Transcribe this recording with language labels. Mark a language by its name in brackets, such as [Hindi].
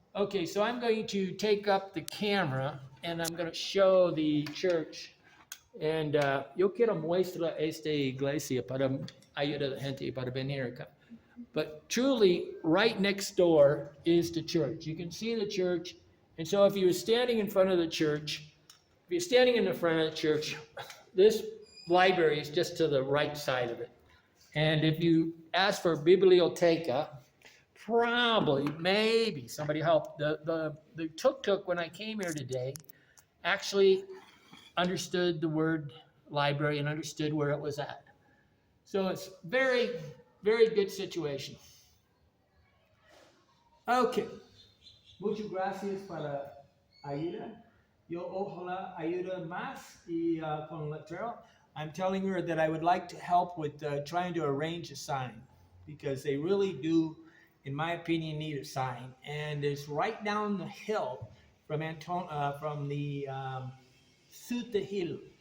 [English] Okay, so I'm going to take up the camera, and I'm going to show the church. [Spanish] And yo quiero muestra esta iglesia para ayudar a la gente para venir acá. [English] But truly, right next door is the church. You can see the church. And so if you were standing in front of the church, if you're standing in the front of the church, this library is just to the right side of it. And if you ask for biblioteca, probably, maybe somebody helped. The tuk-tuk, when I came here today, actually understood the word library and understood where it was at. So it's very, very good situation. Okay. [Spanish] Muchas gracias para ayuda. Yo ojalá ayuda más y con letrero. [English] I'm telling her that I would like to help with trying to arrange a sign because they really do, in my opinion, need a sign. And it's right down the hill from the Suta Hill.